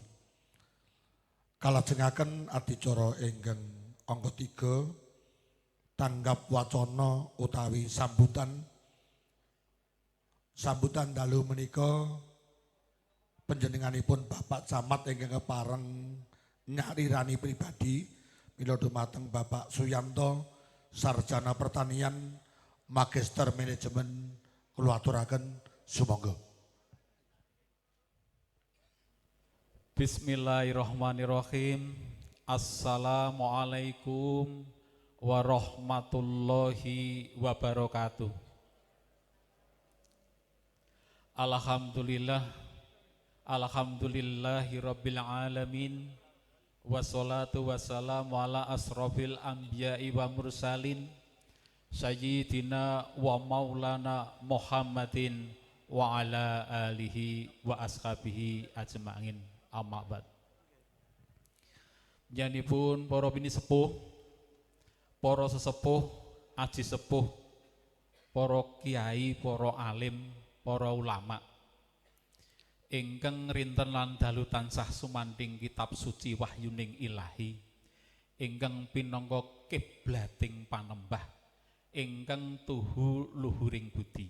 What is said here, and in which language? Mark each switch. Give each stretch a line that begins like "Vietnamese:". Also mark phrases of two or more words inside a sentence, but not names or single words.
Javanese: Kalajengaken adicara ingkang angka 3 tanggap wacana utawi sambutan dalu menika panjenenganipun Bapak Camat ingkang kepareng nyarirani pribadi mila dumateng Bapak Suyanto
Indonesian: sarjana pertanian
Javanese: magister manajemen kula aturaken sumangga.
Arabic: بسم الله الرحمن الرحيم. السلام عليكم ورحمة الله وبركاته. الحمد لله رب العالمين. والصلاة والسلام على أشرف الأنبياء والمرسلين سيدنا ومولانا محمد وعلى آله وأصحابه أجمعين. أما بعد.
Javanese: Janipun para bini sepuh, para sesepuh, aji sepuh, para kiai, para alim, para ulama ingkang rinten lan dalu tansah sumanting kitab suci wahyuning ilahi ingkang pinangka kiblating panembah ingkang tuhu luhuring budi.